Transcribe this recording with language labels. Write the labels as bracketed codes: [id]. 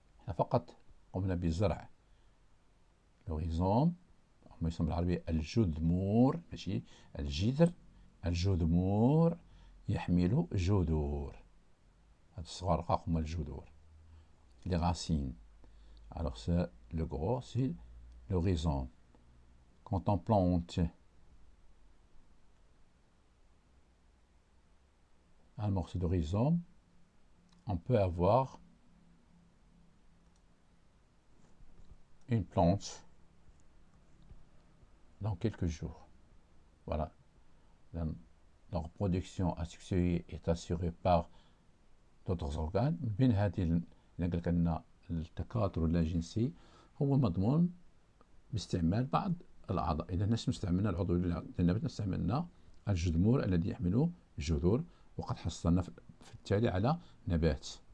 [ar] احنا فقط قمنا بزرع الغيزوم أو ما يسمى بالعربية الجذمور، ماشي الجذر، الجذمور يحمل جذور، هاد الصغار رقاق هما الجذور les racines. [fr] Alors c'est le gros, c'est le rhizome. Quand on plante un morceau de rhizome, on peut avoir une plante dans quelques jours. Voilà. La reproduction asexuée est assurée par d'autres organes. [ar] بين هذه اللي قال لك أن التكاثر اللاجنسي هو مضمون باستعمال بعض الأعضاء. إذا نحن استعملنا العضو النبات، استعملنا الجذمور الذي يحمل جذور، وقد حصلنا في التالي على نبات.